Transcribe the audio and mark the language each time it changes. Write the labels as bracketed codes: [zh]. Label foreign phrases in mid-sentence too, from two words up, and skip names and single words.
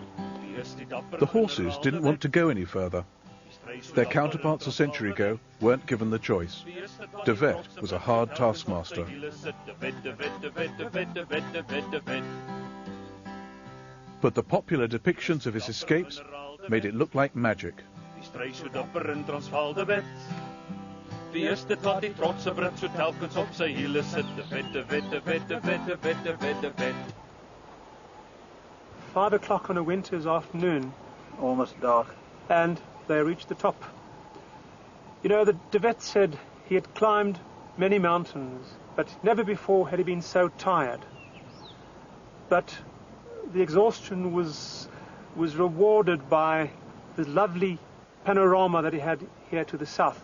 [en] The horses didn't want to go any further. Their counterparts a century ago weren't given the choice. De Wet was a hard taskmaster. But the popular depictions of his escapes made it look like magic. [af] Die eerste tot die trotse Brit so telkens op sy hiele sit. De Wet, De Wet, De Wet, De Wet, De Wet, De Wet, De Wet. [en] 5 o'clock on a winter's afternoon, almost dark, and they reached the top. You know, De Wet said he had climbed many mountains, but never before had he been so tired. But the exhaustion was rewarded by the lovely panorama that he had here to the south.